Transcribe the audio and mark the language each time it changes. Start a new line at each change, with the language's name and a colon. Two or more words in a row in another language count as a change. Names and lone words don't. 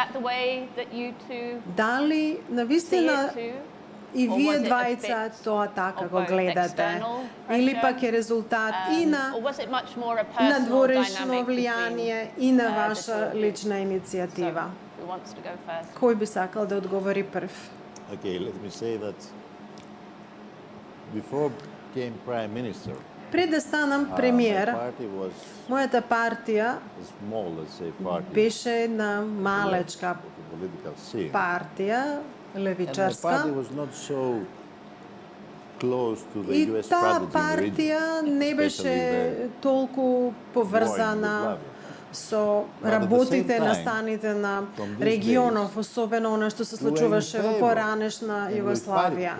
Macedonian: Дали навистина и вие двајца тоа така го гледате? Или пак е резултат и на надворешно влијание и на ваша лична иницијатива? Кој би сакал да одговори прв?
English: Okay, let me say that before became prime minister,
Macedonian: пред да станам премиер, мојата партија беше на малечка партија, левичарска, и таа партија не беше толку поврзана со работите настаните на регионов, особено она што се случуваше во поранешна Југославија.